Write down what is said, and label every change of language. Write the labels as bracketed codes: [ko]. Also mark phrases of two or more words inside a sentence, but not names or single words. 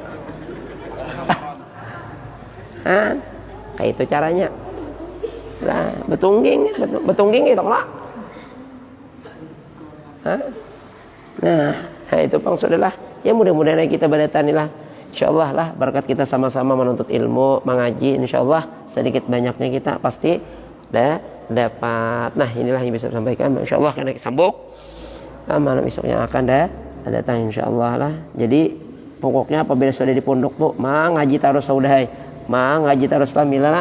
[id] Kayak itu caranya. Nah, betungging itu lah. Nah, itu Bang saudara. Ya mudah-mudahan kita berdatanilah. Insyaallah lah berkat kita sama-sama menuntut ilmu, mengaji, insyaallah sedikit banyaknya kita pasti dapat. Nah, inilah yang bisa saya sampaikan. Insyaallah kena sambung. Malam esoknya akan datang insyaallah lah. Jadi pokoknya apabila sudah di pondok tuh ngaji terus saudai. Ngaji terus lah.